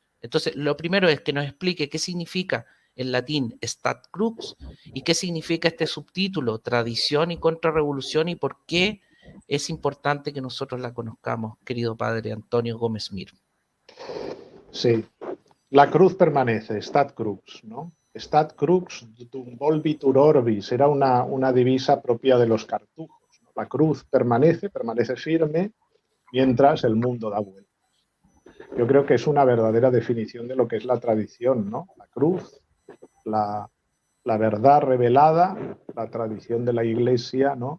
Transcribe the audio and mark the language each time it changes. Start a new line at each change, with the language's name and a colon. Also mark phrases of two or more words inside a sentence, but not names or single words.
Spanish: Entonces, lo primero es que nos explique qué significa en latín StatCrux y qué significa este subtítulo, Tradición y Contrarrevolución, y por qué es importante que nosotros la conozcamos, querido padre Antonio Gómez Mir. Sí, la cruz permanece, StatCrux, ¿no?
Latin: StatCrux dum volvitur orbis,
Spanish: era una divisa propia de los cartujos, ¿no? La cruz permanece firme mientras el mundo da vueltas. Yo creo que es una verdadera definición de lo que es la tradición, ¿no? La cruz, la verdad revelada, la tradición de la Iglesia, ¿no?